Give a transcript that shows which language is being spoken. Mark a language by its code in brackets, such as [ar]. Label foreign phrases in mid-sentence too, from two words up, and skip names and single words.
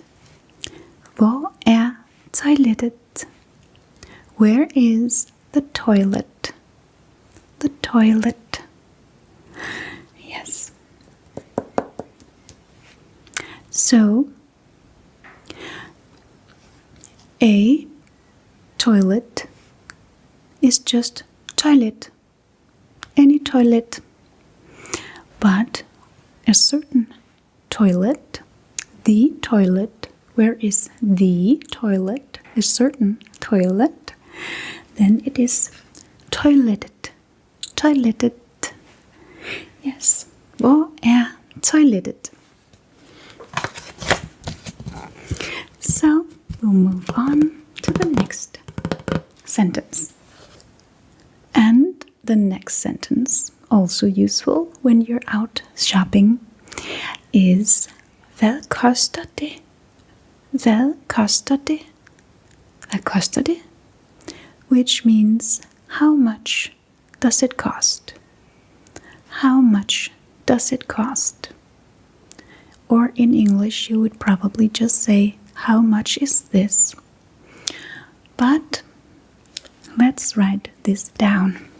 [da] Hvor er toilettet? [en] Where is the toilet? The toilet. Yes. So a toilet is just toilet. Any toilet. But a certain toilet, the toilet, where is the toilet? A certain toilet, then it is toilettet. Toilettet. Yes. [da] Hvor er toilettet? [en] So we'll move on to the next sentence. And the next sentence, also useful when you're out shopping, is [da] hvad koster det? Hvad koster det? Hvad koster det? [en] Which means how much does it cost? How much does it cost? Or in English you would probably just say, how much is this? But let's write this down.